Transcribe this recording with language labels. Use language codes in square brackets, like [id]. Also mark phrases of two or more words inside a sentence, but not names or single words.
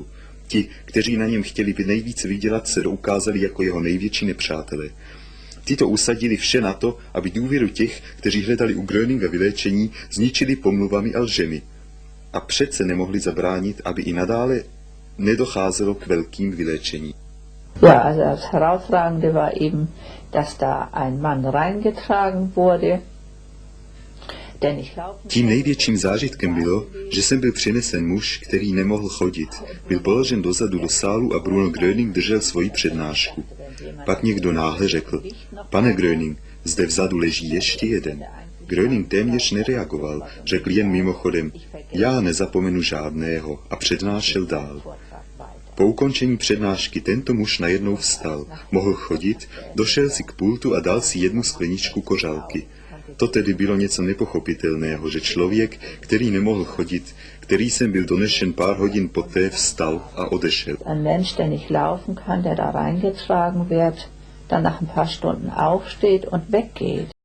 [cs] Ti, kteří na něm chtěli nejvíce vydělat, se ukázali jako jeho největší nepřátelé. Tito usadili vše na to, aby důvěru těch, kteří hledali u Gröninga vyléčení, zničili pomluvami a lžemi. A přece nemohli zabránit, aby i nadále nedocházelo k velkým vyléčení. [de] Ja, also das Herausragende war eben, dass da ein Mann reingetragen wurde, der nicht laufen [cs] Tím největším zážitkem bylo, že sem byl přinesen muž, který nemohl chodit. Byl položen dozadu do sálu a Bruno Gröning držel svoji přednášku. Pak někdo náhle řekl, pane Gröning, zde vzadu leží ještě jeden. Gröning téměř nereagoval, řekl jen mimochodem, já nezapomenu žádného a přednášel dál. Po ukončení přednášky tento muž najednou vstal, mohl chodit, došel si k pultu a dal si jednu skleničku kořalky. To tedy bylo něco nepochopitelného, že člověk, který nemohl chodit, který sem byl donesen pár hodin poté, vstal a odešel. [de] Ein Mensch, der nicht laufen kann, der da reingetragen wird, dann nach ein paar Stunden aufsteht und weggeht.